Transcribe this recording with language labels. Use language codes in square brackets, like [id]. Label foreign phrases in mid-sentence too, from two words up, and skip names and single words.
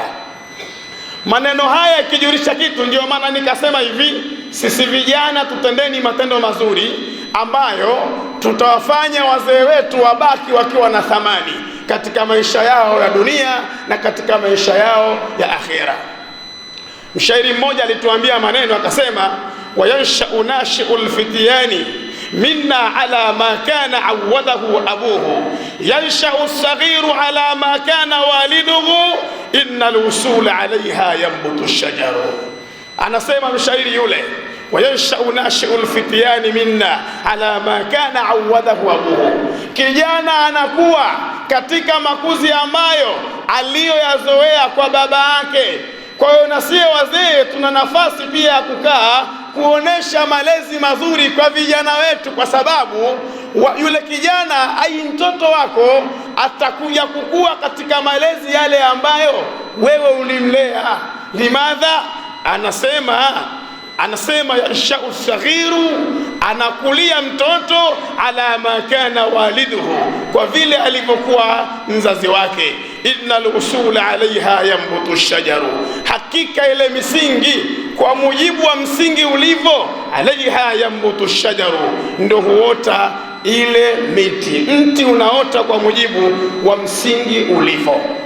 [sw] Maneno haya yakijulisha kitu. Ndio maana nikasema hivi, sisi vijana tutendeni matendo mazuri ambayo tutawafanya wazee wetu wabaki wakiwa na thamani katika maisha yao ya dunia na katika maisha yao ya akhira. Mshairi mmoja alituambia maneno akasema, [ar] وينشأ ناشئ الفتيان منا على ما كان عوده أبوه ينشأ الصغير على ما كان والده إن الأصول عليها ينبت الشجر. [sw] Anasema mshairi yule, [ar] وينشأ ناشئ الفتيان منا على ما كان عوده أبوه, [sw] kijana anakuwa katika makuzi ambayo aliyoyazoea kwa baba yake. Kwa hiyo na sisi wazee tuna nafasi pia ya kukaa kuonesha malezi mazuri kwa vijana wetu, kwa sababu yule kijana ai mtoto wako atakuja kukua katika malezi yale ambayo wewe ulimlea. Limadha? Anasema [ar] ينشأ صغير, [sw] anakulia mtoto [ar] على ما كان والده, [sw] kwa vile alivyokuwa mzazi wake. [ar] إن الأصول عليها ينبت شجر, [sw] hakika ile misingi kwa mujibu wa msingi ulivyo, [ar] عليها ينبت شجر, [sw] ndio huota ile miti. Mti unaota kwa mujibu wa msingi ulivyo.